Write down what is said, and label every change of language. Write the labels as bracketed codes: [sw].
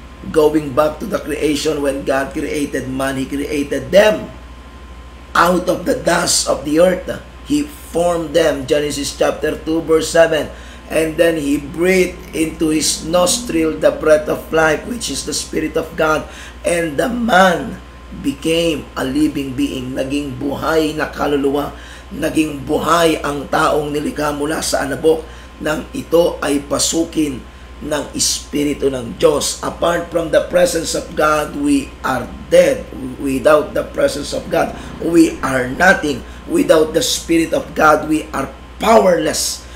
[en] Going back to the creation, when God created man, He created them out of the dust of the earth. He formed them, Genesis chapter 2 verse 7, and then He breathed into his nostril the breath of life, which is the Spirit of God, and the man became a living being. [tl] Naging buhay na kaluluwa, naging buhay ang taong nilikha mula sa anabok nang ito ay pasukin ng Espiritu ng Diyos. [en] Apart from the presence of God, we are dead. Without the presence of God, we are nothing. Without the Spirit of God, we are powerless.